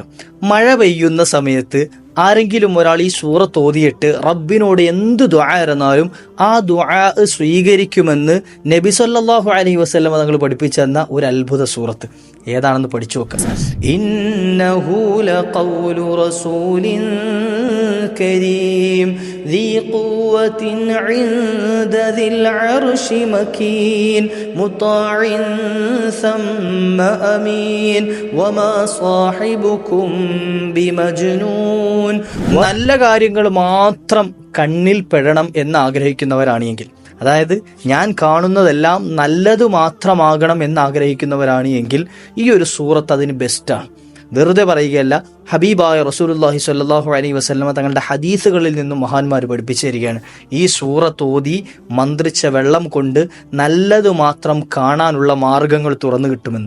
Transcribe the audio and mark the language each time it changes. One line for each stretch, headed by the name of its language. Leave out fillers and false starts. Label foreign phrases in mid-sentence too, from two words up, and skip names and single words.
Malayalam: മഴ പെയ്യുന്ന സമയത്ത് ആരെങ്കിലും ഒരാൾ ഈ സൂറത്ത് ഓതിയിട്ട് റബ്ബിനോട് എന്ത് ദുആ ഇരുന്നാലും ആ ദുആ സ്വീകരിക്കുമെന്ന് നബി
Arabic: صلى الله عليه وسلم
Malayalam: തങ്ങൾ പഠിപ്പിച്ചു തന്ന ഒരു അത്ഭുത സൂറത്ത് ഏതാണെന്ന് പഠിച്ചു നോക്കാം.
Arabic: إنه لقول رسول كريم ذي قوة عند ذي العرش مكين مطاع ثم أمين وما صاحبكم بمجنون.
Malayalam: നല്ല കാര്യങ്ങൾ മാത്രം കണ്ണിൽ പെടണം എന്ന് ആഗ്രഹിക്കുന്നവരാണെങ്കിൽ, അതായത് ഞാൻ കാണുന്നതെല്ലാം നല്ലത് മാത്രമാകണം എന്ന് ആഗ്രഹിക്കുന്നവരാണ് എങ്കിൽ ഈ ഒരു സൂറത്ത് അതിന് ബെസ്റ്റാണ്. വെറുതെ പറയുകയല്ല, ഹബീബായ റസൂലുള്ളാഹി
Arabic: صلى الله عليه وسلم
Malayalam: തങ്ങളുടെ ഹദീസുകളിൽ നിന്നും മഹാന്മാർ പഠിപ്പിച്ചു തരികയാണ്, ഈ സൂറത്ത് ഓതി മന്ത്രിച്ച വെള്ളം കൊണ്ട് നല്ലത് മാത്രം കാണാനുള്ള മാർഗങ്ങൾ തുറന്നു കിട്ടുമെന്ന്.